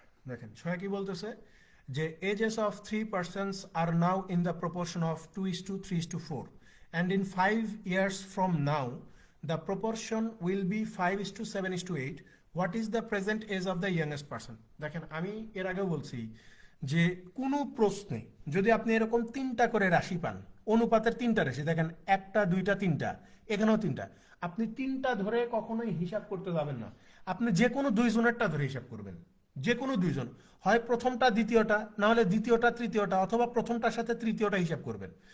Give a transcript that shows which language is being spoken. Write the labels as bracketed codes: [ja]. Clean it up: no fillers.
[bn] দেখেন 6 কি বলতেছে, যে [en] Ages of 3 persons are now in the proportion of 2:3:4, and in 5 years from now the proportion will be 5:7:8. What is the present age of the youngest person? [bn] দেখেন আমি এর আগেও বলছি যে কোনো প্রশ্নে যদি আপনি এরকম 3টা করে রাশি পান, অনুপাতের 3টা রাশি, দেখেন 1টা 2টা 3টা, এখানেও 3টা, আপনি 3টা ধরে কখনোই হিসাব করতে যাবেন না। আপনি যে কোনো 2 জনেরটা ধরে হিসাব করবেন, যে কোনো 2 জন, হয় প্রথমটা দ্বিতীয়টা, না হলে দ্বিতীয়টা তৃতীয়টা, অথবা প্রথমটার সাথে তৃতীয়টা হিসাব করবেন।